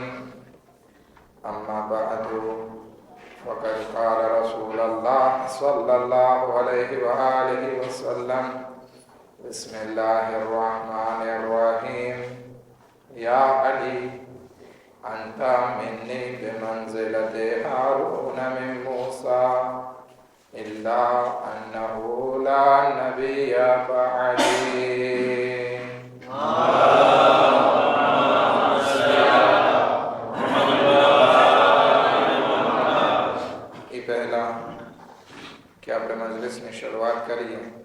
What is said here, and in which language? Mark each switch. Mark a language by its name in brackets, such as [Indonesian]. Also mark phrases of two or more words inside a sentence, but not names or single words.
[Arabic] أما بعد فقد قال رسول الله صلى الله عليه وآله وسلم: بسم الله الرحمن الرحيم. يا علي أنت مني بمنزلة هارون من موسى إلا أنه لا نبي بعدي. [Hindi] ये पहला कि [Gujarati] આપણે મજલિસની શરૂઆત કરીએ.